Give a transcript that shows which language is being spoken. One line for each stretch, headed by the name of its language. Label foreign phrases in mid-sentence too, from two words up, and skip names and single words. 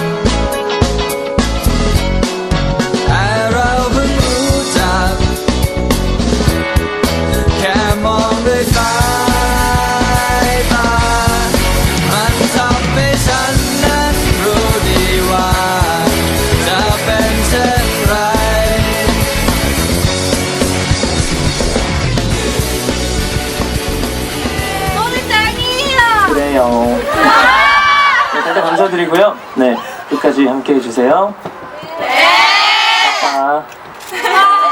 Thai: แต่เราเพิ่งรู้จักแค่มองด้วยสายตามันทำให้ฉันนั้นรู้ดีว่าจะเป็นเช่นไร
Korean: 너무 짱이야. 그래요. 네, 다들 감사드리고요. 네, 끝까지 함께 해주세요. 네. 아빠.